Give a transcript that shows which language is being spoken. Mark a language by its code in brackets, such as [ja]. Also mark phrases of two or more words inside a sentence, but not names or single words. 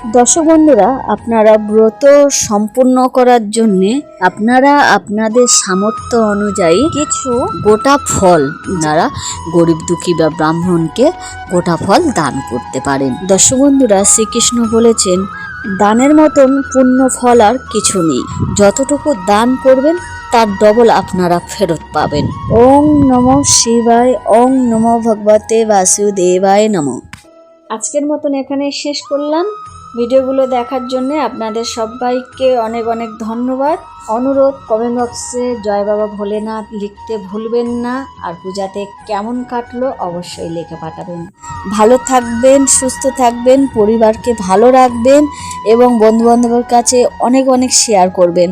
[bn] দর্শক বন্ধুরা, আপনারা ব্রত সম্পূর্ণ করার জন্য আপনারা আপনাদের সামর্থ্য অনুযায়ী কিছু গোটা ফল, আপনারা গরিব দুঃখী বা ব্রাহ্মণকে গোটা ফল দান করতে পারেন। দর্শক বন্ধুরা, শ্রীকৃষ্ণ বলেছেন, দানের মতন পুণ্য ফল আর কিছু নেই। যতটুকু দান করবেন তার ডবল আপনারা ফেরত পাবেন। [sa] ওং নমঃ শিবায়, ওং নমো ভগবতে বাসুদেবায় নমঃ। [bn] আজকের মতন এখানে শেষ করলাম। ভিডিওগুলো দেখার জন্য আপনাদের সবাইকে অনেক অনেক ধন্যবাদ। অনুরোধ, কমেন্ট বক্সে জয় বাবা ভোলেনাথ লিখতে ভুলবেন না। আর পূজাতে কেমন কাটলো অবশ্যই লিখে পাঠাবেন। ভালো থাকবেন, সুস্থ থাকবেন, পরিবারকে ভালো রাখবেন এবং বন্ধু বান্ধবের কাছে অনেক অনেক শেয়ার করবেন।